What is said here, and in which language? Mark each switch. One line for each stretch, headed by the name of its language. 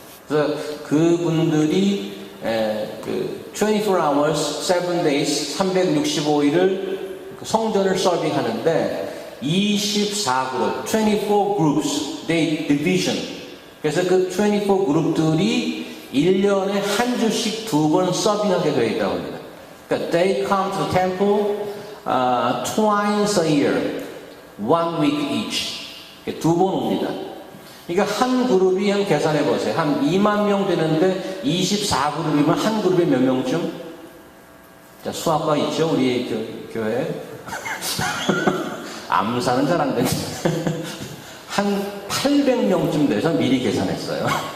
Korean: 그래서 그분들이
English: 24 hours, 7 days,
Korean: 365일을 성전을 서빙하는데 24그룹,
English: 24 groups, they division.
Korean: 그래서 그 24 그룹들이 1년에 한 주씩 2번 서빙하게 되어 있다고 합니다. 그러니까
English: they come to the temple twice a year, 1 week each.
Korean: 2번 옵니다. 그러니까 한 그룹이 한 계산해 보세요. 한 2만 명 되는데 24그룹이면 한 그룹에 몇 명쯤? 자, 수학과 있죠? 우리 교회. 암산은 잘 안 되는데. 한 800명쯤 돼서 미리 계산했어요.